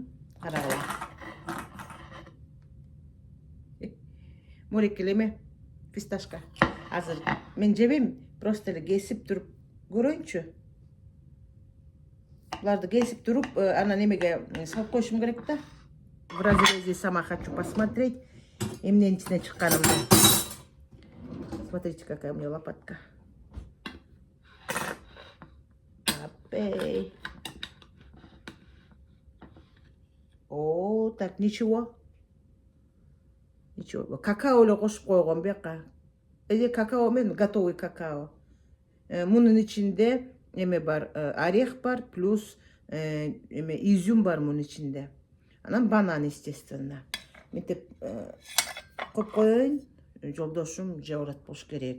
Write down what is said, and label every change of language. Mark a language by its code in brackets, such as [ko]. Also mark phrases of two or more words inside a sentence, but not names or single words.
[ky] Карагыла. Морекел эме фисташка. Азыр мен жебейм, просто эле кесип туруп көрөйүнчү. Буларды кесип туруп, анан эмеге салып коюшум керек да. [ru] В разрезе сама хочу посмотреть, [ky] эмненин ичине чыкканымды. [ru] Смотрите, какая у меня лопатка. Апей. О, так, ничего. Ничего. [ky] Какао эле кошуп койгон бияка. Какао мен готовый какао. Мунун ичинде эме бар, орех бар, плюс эме изюм бар мунун ичинде. Анан банан, естественно. Мынтип коюп коеюн, жолдошум жеп алат болуш керек.